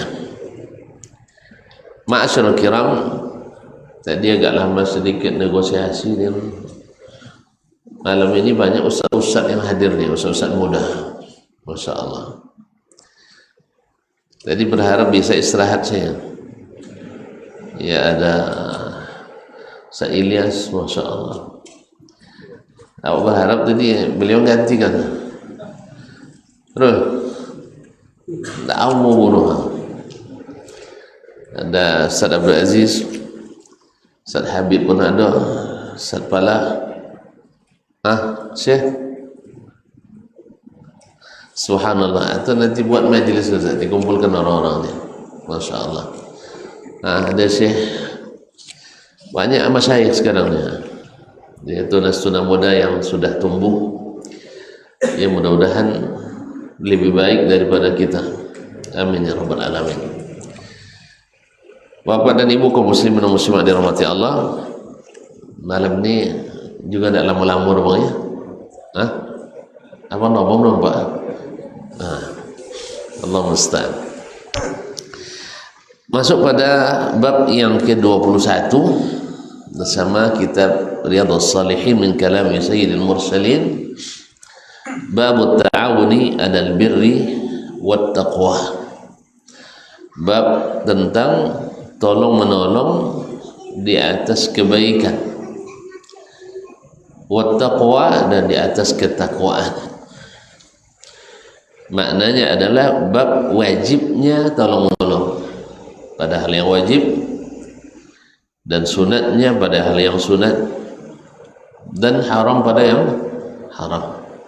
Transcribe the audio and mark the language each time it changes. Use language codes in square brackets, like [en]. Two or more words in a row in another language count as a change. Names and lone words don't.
[ar] Ma'asyiral kiram, [ms] tadi agak lama sedikit negosiasi dan malam ini banyak ustaz-ustaz yang hadir nih, ustaz-ustaz muda, [ar] Masya Allah. [ms] Tadi berharap bisa istirahat saya. Ya, ada Ustaz Ilyas, [ar] Masya Allah. [ms] Aku berharap tadi beliau gantikan. Terus tak mau bunuh. Ada Ustaz Abdul Aziz, Ustaz Habib pun ada, Ustaz Pala, Syekh. Subhanallah, itu nanti buat majlis Ustaz, dikumpulkan orang-orang ni. [ar] Masya Allah. [ms] Ada Syekh, banyak masyayikh sekarang ni. Dia tunas-tunas muda yang sudah tumbuh, ya mudah-mudahan lebih baik daripada kita. [ar] Amin ya rabbal alamin. [ms] Bapak dan ibu kaum muslimin dan muslimat dirahmati Allah, malam ni juga tak lama-lama bang ya. Apa nama belum Pak? [ar] Allah musta'an. [ms] Masuk pada bab yang ke-21 bersama kitab Riyadhus Shalihin min kalami Sayyidil Mursalin, bab [ar] ta'awuni 'alal birri wat taqwa. [ms] Bab tentang tolong menolong di atas kebaikan, [ar] wat taqwa, [ms] dan di atas ketakwaan. Maknanya adalah bab wajibnya tolong menolong pada hal yang wajib dan sunatnya pada hal yang sunat dan haram pada yang haram.